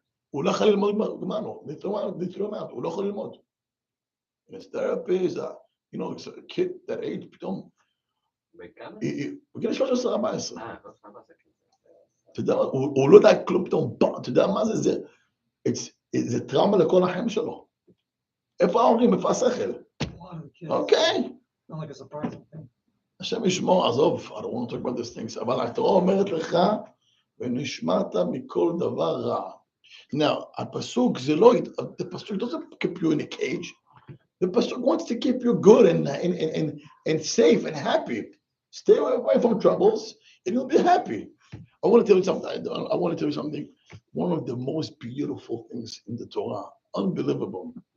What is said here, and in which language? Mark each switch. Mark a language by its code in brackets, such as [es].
[he] הוא לא יכול ללמוד גמרנו, הוא לא יכול ללמוד. [en] His therapist, it's a kid that age, [he] פתאום, בגיל 13-14. אתה יודע, הוא לא יודע כלום פתאום, אתה יודע מה זה? זה טראומה לכל החיים שלו. איפה ההורים? איפה השכל? אוקיי. השם ישמור, עזוב, [en] I don't want to talk about these things, [he] אבל התורה אומרת לך, ונשמרת מכל דבר רע. [en] Now, [he] הפסוק זה לא, [en] the pasuk doesn't keep you in a cage. The pasuk wants to keep you good and safe and happy. Stay away from troubles, and you'll be happy. I want to tell you something. One of the most beautiful things in the Torah, unbelievable.